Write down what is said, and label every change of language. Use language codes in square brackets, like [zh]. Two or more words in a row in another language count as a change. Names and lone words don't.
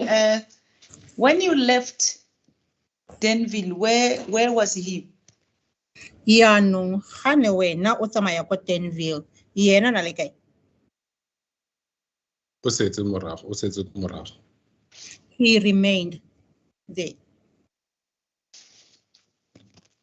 [en] When you left Denville, where was he? [tn] Yaanong ga ne wena o tsamaya ko Denville, yena na le kae? O setse ko morago. [en] He remained there.